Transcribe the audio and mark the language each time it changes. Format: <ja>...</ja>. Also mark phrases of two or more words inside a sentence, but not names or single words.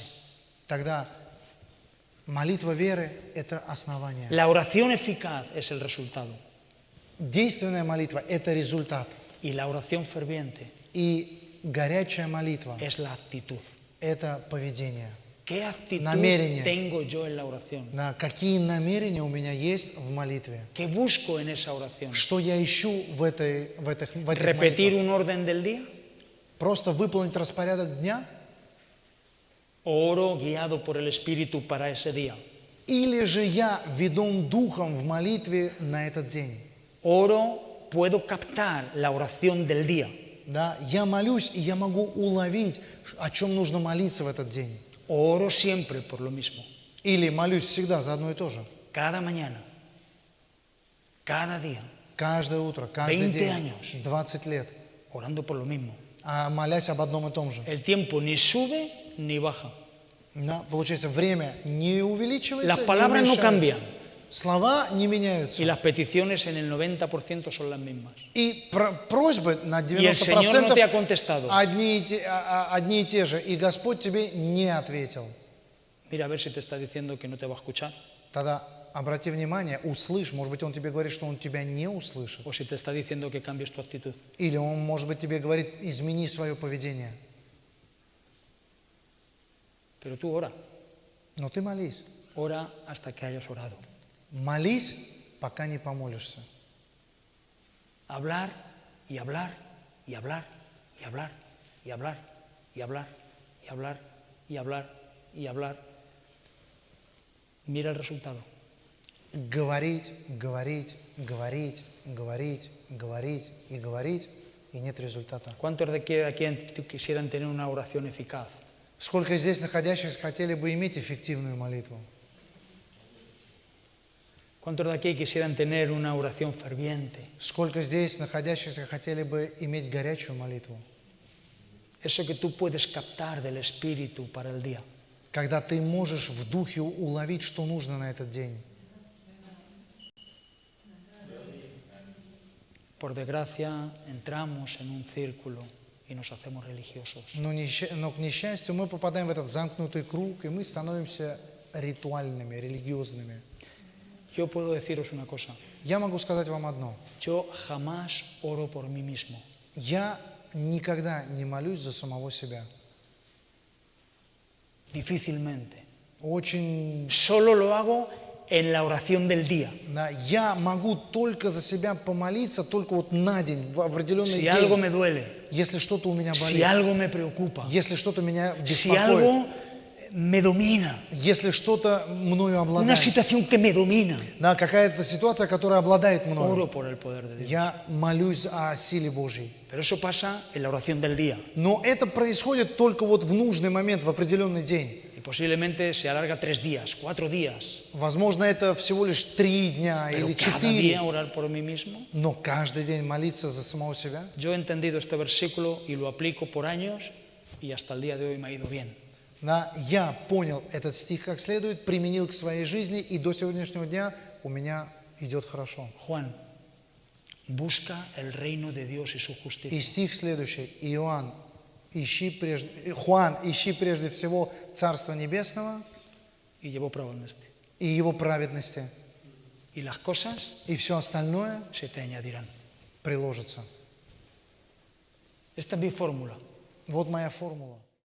<ru>Тогда молитва веры – это основание.</ru> <es>La oración eficaz es el resultado.</es> <ru>Действенная молитва – это результат.</ru> <es>Y la oración ferviente</es> <ru>И горячая молитва</ru> <es>es la actitud. –</es> <ru>это поведение.</ru> <es>¿Qué actitud</es> <ru>Намерение.</ru> <es>tengo yo en la oración?</es> <ru>Да, какие намерения у меня есть в молитве?</ru> <es>¿Qué busco en esa oración?</es> <ru>Что я ищу в этих</ru> <es>¿Repetir</es> <ru>молитвах?</ru> <es>un orden del día?</es> <ru>Просто выполнить распорядок дня?</ru> <es>¿O oro guiado por el Espíritu para ese día?</es> <ru>Или же я ведом духом в молитве на этот день?</ru> <es>Oro, puedo captar la oración del día.</es> <ru>Да, я молюсь, и я могу уловить, о чем нужно молиться в этот день.</ru> <es>O oro siempre por lo mismo.</es> <ru>Или молюсь всегда за одно и то же.</ru> <es>Cada mañana, cada día,</es> <ru>Каждое утро, каждый</ru> <es>20</es> <ru>день,</ru> <es>años.</es> <ru>20 лет,</ru> <es>orando por lo mismo.</es> <ru>молясь об одном и том же.</ru> <es>El tiempo ni sube ni baja.</es> <ru>Да, получается, время не увеличивается,</ru> <es>Las</es> <ru>не</ru> <es>palabras no</es> <ru>уменьшается.</ru> <es>cambian.</es> <ru>Слова не меняются.</ru> <es>Y las peticiones en el 90% son las mismas.</es> <ru>И просьбы на</ru> <es>Y el Señor no te ha</es> <ru>90%</ru> <es>contestado.</es> <ru>одни и те же. И Господь тебе не ответил.</ru> <es>Mira a ver si te está diciendo que no te va a escuchar.</es> <ru>Тогда обрати внимание, услышь. Может быть, Он тебе говорит, что Он тебя не услышит.</ru> <es>O si te está diciendo que cambies tu actitud.</es> <ru>Или Он, может быть, тебе говорит, измени свое поведение.</ru> <es>Pero tú ora.</es> <ru>Но ты молись.</ru> <es>Ora hasta que hayas orado.</es> <ru>Молись, пока не помолишься.</ru> <es>Hablar y hablar y hablar y hablar y hablar y hablar y hablar y hablar y hablar. Mira el resultado.</es> <ru>Говорить, говорить, говорить, говорить, говорить и говорить, и нет результата.</ru> <es>¿Cuántos de aquí quisieran tener una oración eficaz?</es> <ru>Сколько здесь находящихся хотели бы иметь эффективную молитву?</ru> <es>¿Cuántos de aquí quisieran tener una oración ferviente?</es> <ru>Сколько здесь находящихся хотели бы иметь горячую молитву?</ru> <es>Eso que tú puedes captar del Espíritu para el día.</es> <ru>Когда ты можешь в духе уловить, что нужно на этот день.</ru> <es>Por desgracia, entramos en un círculo y nos hacemos religiosos.</es> <ru>Но к несчастью мы попадаем в этот замкнутый круг, и мы становимся ритуальными, религиозными.</ru> <es>Yo puedo deciros una cosa.</es> <ru>Я могу сказать вам одно.</ru> <es>Yo jamás oro por mí mismo.</es> <ru>Я никогда не молюсь за самого себя.</ru> <es>Difícilmente.</es> <ru>Очень...</ru> <es>Solo lo hago en la oración del día.</es> <ru>Да, я могу только за себя помолиться, только вот на день, в определенный</ru> <es>Si</es> <ru>день.</ru> <es>algo me duele,</es> <ru>Если что-то у меня</ru> <es>si</es> <ru>болит,</ru> <es>algo me preocupa,</es> <ru>если что-то меня</ru> <es>si</es> <ru>беспокоит,</ru> <es>algo me domina,</es> <ru>если что-то мною</ru> <es>una</es> <ru>обладает,</ru> <es>situación que me domina,</es> <ru>да, какая-то ситуация, которая обладает мною,</ru> <es>oro por el poder de Dios.</es> <ru>я молюсь о силе Божьей.</ru> <es>Pero eso pasa en la oración del día.</es> <ru>Но это происходит только вот в нужный момент, в определенный день.</ru> <es>Y posiblemente se alarga 3 días, 4 días.</es> <ru>Возможно, это всего лишь 3 дня</ru> <es>Pero</es> <ru>или</ru> <es>cada</es> <ru>4,</ru> <es>día orar por mí mismo.</es> <ru>но каждый день молиться за самого себя.</ru> <es>Yo he entendido este versículo y lo aplico por años y hasta el día de hoy me ha ido bien.</es> <ru>Да, я понял этот стих как следует, применил к своей жизни, и до сегодняшнего дня у меня идет хорошо.</ru> <es>Juan, busca el reino de Dios y su</es> <ru>И</ru> <es>justicia.</es> <ru>стих следующий. Иоанн, Хуан, ищи прежде всего Царство Небесного</ru> <es>Y llevó prueba en este.</es> <ru>и Его праведности,</ru> <es>Y las cosas</es> <ru>и все остальное</ru> <es>se te añadirán.</es> <ru>приложится.</ru> <es>Esta es mi fórmula.</es> <ru>Вот моя формула.</ru>